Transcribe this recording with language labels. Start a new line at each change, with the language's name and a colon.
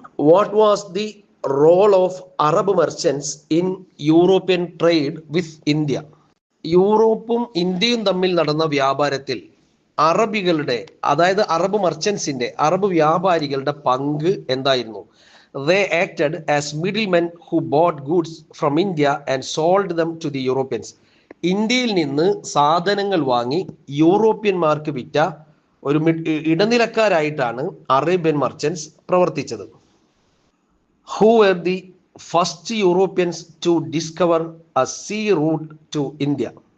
English: What was the role of Arab merchants in European trade with India?
Malayalam: യൂറോപ്പും ഇന്ത്യയും തമ്മിൽ നടന്ന വ്യാപാരത്തിൽ അറബികളുടെ, അതായത് അറബ് മെർച്ചൻസിന്റെ, അറബ് വ്യാപാരികളുടെ പങ്ക് എന്തായിരുന്നു?
English: They acted as middlemen who bought goods from India and sold them to the Europeans.
Malayalam: ഇന്ത്യയിൽ നിന്ന് സാധനങ്ങൾ വാങ്ങി യൂറോപ്യന്മാർക്ക് വിറ്റ ഒരു ഇടനിലക്കാരായിട്ടാണ് അറേബ്യൻ മർച്ചൻസ് പ്രവർത്തിച്ചത്.
English: Who were the first Europeans to discover a sea route to India?